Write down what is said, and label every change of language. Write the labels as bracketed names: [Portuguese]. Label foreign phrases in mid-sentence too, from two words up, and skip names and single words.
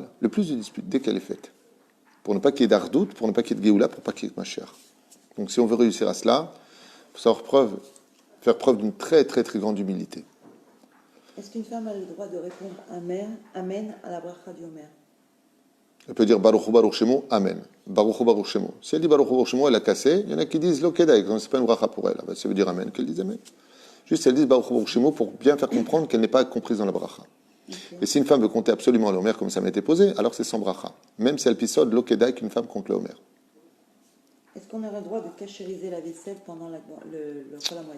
[French] Le plus de disputes dès qu'elle est faite. Pour ne pas qu'il y ait d'Ardout, pour ne pas qu'il y ait de Géoula, pour ne pas qu'il y ait de Mashiach. Donc si on veut réussir à cela, il faut faire preuve d'une très très très grande humilité. Est-ce qu'une femme a le droit de répondre Amen à la bracha du Omer? Elle peut dire [Hebrew] ברוך הוא ברוך שמו, אמן. ברוך הוא ברוך שמו. [French] Si elle dit [Hebrew] ברוך הוא ברוך שמו, [French] elle a cassé. Il y en a qui disent [Hebrew] לא כדאי, [French] donc c'est pas une bracha pour elle. Si elle veut dire Amen, qu'elle dise Amen. Juste elle dit [Hebrew] ברוך הוא ברוך שמו [French] pour bien faire comprendre qu'elle n'est pas comprise dans la bracha. Okay. Et si une femme veut compter absolument le Omer comme ça m'a été posé, alors c'est sans bracha. Même si elle pissode [Hebrew] לא כדאי [French] qu'une femme compte le Omer. Est-ce qu'on a le droit de cachériser la vaisselle pendant le [Hebrew] חול המועד?